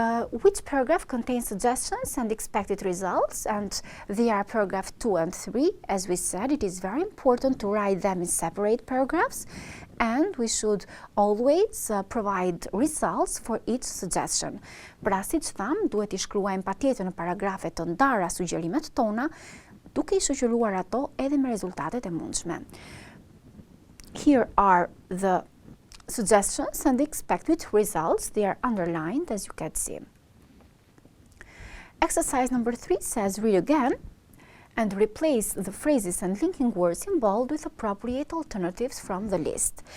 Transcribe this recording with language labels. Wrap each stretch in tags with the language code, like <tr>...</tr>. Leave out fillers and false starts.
<en>Which paragraph contains suggestions and expected results, and they are paragraph 2 and 3. As we said, it is very important to write them in separate paragraphs, and we should always provide results for each suggestion.</en> <sq>Pra si që tham, duhet I shkruajmë patjetër në paragrafe të ndara sugjerimet tona, duke I shoqëruar ato edhe me rezultatet e mundshme.</sq> <en>Here are the suggestions and the expected results. They are underlined, as you can see. Exercise number 3 says read again and replace the phrases and linking words in bold with appropriate alternatives from the list.</en>